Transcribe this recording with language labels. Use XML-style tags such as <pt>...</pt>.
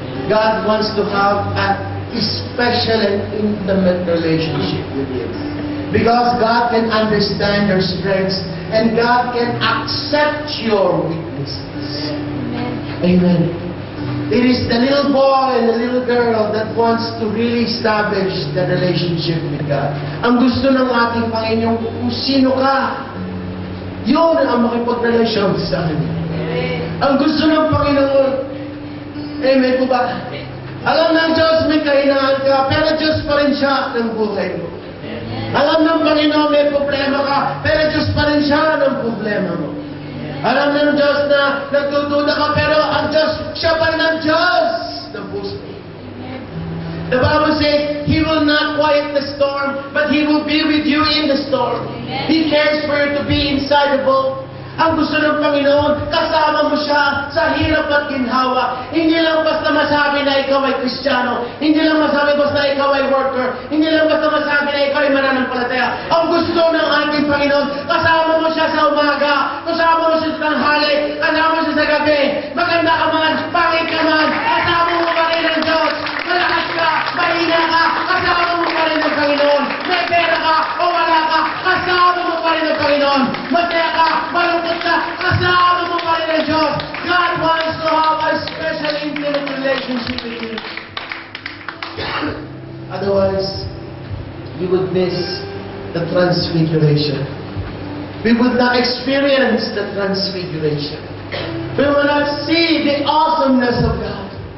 <en>God wants to have a special and intimate relationship with you. Because God can understand your strengths and God can accept your weaknesses. Amen. It is the little boy and the little girl that wants to really establish the relationship with God.</en> <tl>Ang gusto ng ating Panginoon, kung sino ka, yun ang makipagrelasyon sa Kanya. Ang gusto ng Panginoon, amen po ba? Alam ng Diyos may kahinaan ka, pero Diyos pa rin siya ng buhay mo. Alam ng Panginoon may problema ka, pero Diyos pa rin siya ng problema mo. Alam ng Diyos na nagdududa ka, pero ang Diyos, siya pa rin ang Diyos ng puso.</tl> <en>The Bible says, He will not quiet the storm, but He will be with you in the storm. He cares for you to be inside the boat.</en> <tl>Ang gusto ng Panginoon, kasama mo siya sa hirap at ginhawa. Hindi lang basta masabi na ikaw ay Kristiyano. Hindi lang masabi basta ikaw ay worker. Hindi lang basta masabi na ikaw ay mananampalataya. Ang gusto ng ating Panginoon, kasama mo siya sa umaga. Kasama mo siya sa tanghali. Kasama mo siya sa gabi. Maganda ka man, pangit ka man. Kasama mo pa rin ang Diyos. Malakas ka, mahina ka. Kasama mo pa rin ang Panginoon. May pera ka o wala ka. Kasama mo pa rin ang Panginoon. Masaya ka, malungkot ka. Kasama mo pa rin ang Diyos.</tl> <en>God wants to have a special intimate relationship with you. Otherwise, we would miss the transfiguration. We would not experience the transfiguration. We will not see the awesomeness of God.</en>